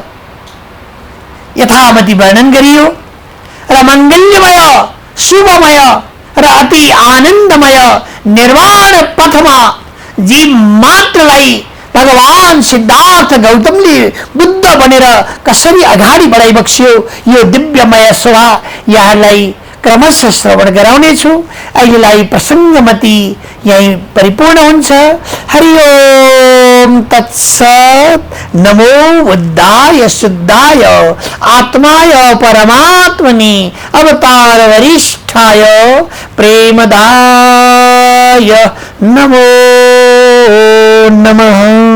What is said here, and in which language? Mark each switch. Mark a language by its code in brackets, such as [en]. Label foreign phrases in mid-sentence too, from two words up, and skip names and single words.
[ne] यथामति वर्णन गरियो र मङ्गल्यमय शुभमय र अति आनन्दमय निर्वाण पथमा जीव मात्रलाई भगवान सिद्धार्थ गौतमले बुद्ध बनेर कसरी अगाडि बढाइबक्स्यो यो दिव्यमय शोभा यहाँलाई क्रमशः श्रवण गराउनेछु। अहिलेलाई प्रसङ्गमति यही परिपूर्ण हुन्छ। [sa] हरि ओम तत्सत्। नमो बुद्धाय शुद्धाय आत्माय परमात्मनि अवतार वरिष्ठाय प्रेमदाय नमो नमः।